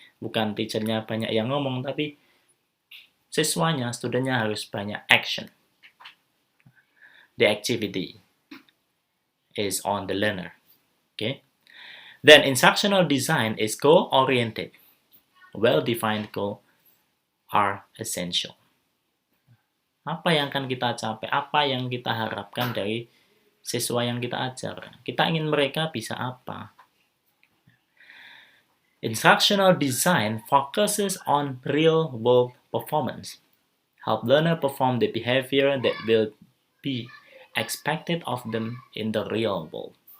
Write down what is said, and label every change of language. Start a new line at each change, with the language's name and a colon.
Indonesian: Bukan teachernya banyak yang ngomong, tapi siswanya, studentnya harus banyak action.
English: The activity is on the learner. Okay. Then instructional design is goal-oriented. Well-defined goals are essential.
Indonesian: Apa yang akan kita capai? Apa yang kita harapkan dari siswa yang kita ajar? Kita ingin mereka bisa apa?
English: Instructional design focuses on real-world performance. Help learner perform the behavior that will be expected of them in the real world.